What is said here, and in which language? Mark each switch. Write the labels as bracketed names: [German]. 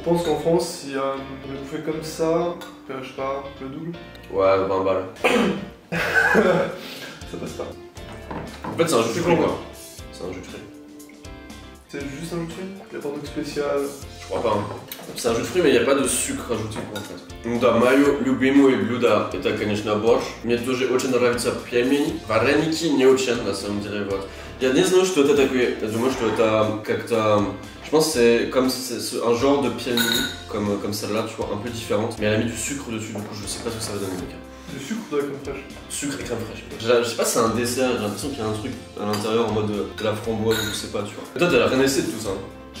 [French] Je pense qu'en France, si on le bouffait comme ça, je sais pas, le double. Ouais, 20 balles. Ça passe pas. En fait c'est un jus de fruits quoi. C'est un jus de fruits. C'est juste un jus de fruits? Il y a pas de truc spécial. Je crois pas. Hein. C'est un jus de fruits mais il n'y a pas de sucre rajouté quoi en fait. [Russian] Ну да, мое любимое блюдо это конечно борщ. Мне тоже очень нравятся пельмени. Вареники не очень на самом деле вот. Я не знаю, что это такое. Я думаю, что это как-то... [French] Je pense que c'est comme un genre de pельмени, comme celle-là, tu vois, un peu différente. Mais elle a mis du sucre dessus, du coup je sais pas ce que ça va donner. Du sucre ou de la crème fraîche? Sucre et crème fraîche. Je sais pas si c'est un dessert, j'ai l'impression qu'il y a un truc à l'intérieur en mode de la framboise, je sais pas, tu vois. Et toi t'as rien essayé de tout ça. Hein.